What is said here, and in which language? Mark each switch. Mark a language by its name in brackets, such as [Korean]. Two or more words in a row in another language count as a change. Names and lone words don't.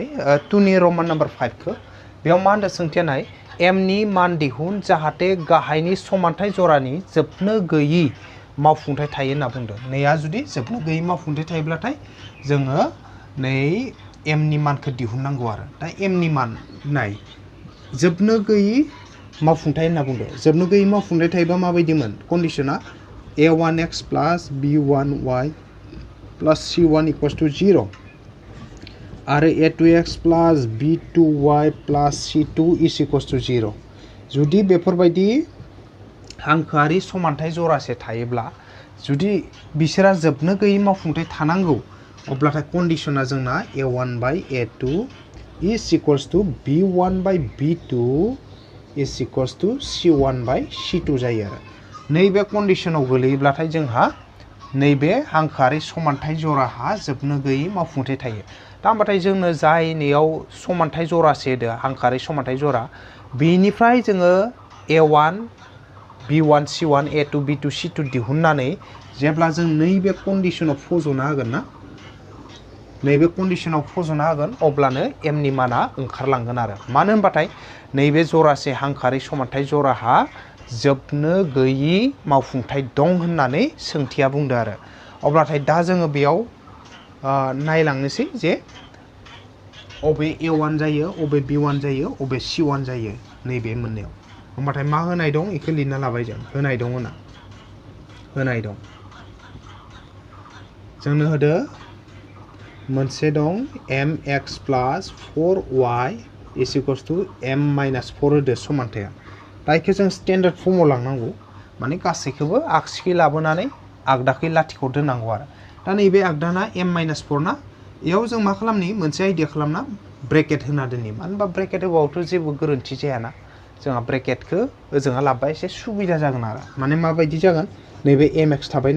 [Bodo] 2 नि रमान नाम्बार 5 खौ बेयाव मा होनदों सोंथिया नाय m नि मान दिहुन जाहाथे गाहायनि समानथाय जरानि जोबनो गैयि मावफुंथाय थायो होनना बुंदों नैया जुदि जोबनो गैयि मावफुंथाय थायोब्लाथाय जोङो नै m नि मानखौ दिहुननांगौ आरो दा m नि मान नाय जोबनो गैयि मावफुंथाय होनना बुंदों जोबनो गैयि मावफुंथाय थायोबा माबायदिमोन कन्डिशना [English] a1x plus b1y plus c1 equals to 0 [Bodo] आरो [English] a2x plus b2y plus c2 is equals to 0 [Bodo] जुदि बेफोरबायदि हांखोआरि समानथाय जरासे थायोब्ला जुदि बिसोरा जोबनो गैयि मावफुंथाय थानांगौ अब्लाथाय कन्डिशना जोंना [English] a1 by a2 is equals to b1 by b2 is equals to c1 by c2 [Bodo] जायो आरो नैबे कन्डिशनाव गोलैयोब्लाथाय जोंहा नैबे हांखोआरि समानथाय जराहा जोबनो गैयि मावफुंथाय थायो दा होमबाथाय जोंनो जाय नैयाव समानथाय जरासे होदो हांखोआरि समानथाय जरा बेनिफ्राय जोङो a1 b1 c1 a2 b2 c2 दिहुननानै जेब्ला जों नैबे कन्डिशनाव फज'ना होगोन ना नैबे कन्डिशनाव फज'ना होगोन अब्लानो m नि माना ओंखारलांगोन आरो मानो होनबाथाय नैबे जरासे हांखोआरि समानथाय जराहा जोबनो गैयि मावफुंथाय दं होननानै सोंथिया बुंदो आरो अब्लाथाय दा जोङो बेयाव नायलांनोसै जे अबे a1 जायो अबे b1 जायो अबे c1 जायो नैबे मोननायाव होमबाथाय मा होनाय दं इखौ लिरना लाबाय जों होनाय दं होना होनाय दं जोंनो होदो मोनसे दं [English] mx plus 4y is equals to m minus 4 [Bodo] होदो समानथाया दा इखौ जों स्टेन्डार्ड फर्माव लांनांगौ माने गासैखौबो आगसिखै लाबोनानै आगदाखै लाथिख' दोननांगौ आरो दा नैबे आगदाना m माइनास 4 ना इयाव जों मा खालामनि मोनसे आइडिया खालामना ब्रेकेट होना दोननि मानो होनबा ब्रेकेट होबावथ' जेबो गोरोन्थि जायाना जोंहा ब्रेकेटखौ ओजोंहा लाबा एसे सुबिदा जागोन आरो माने माबायदि जागोन नैबे mx थाबायना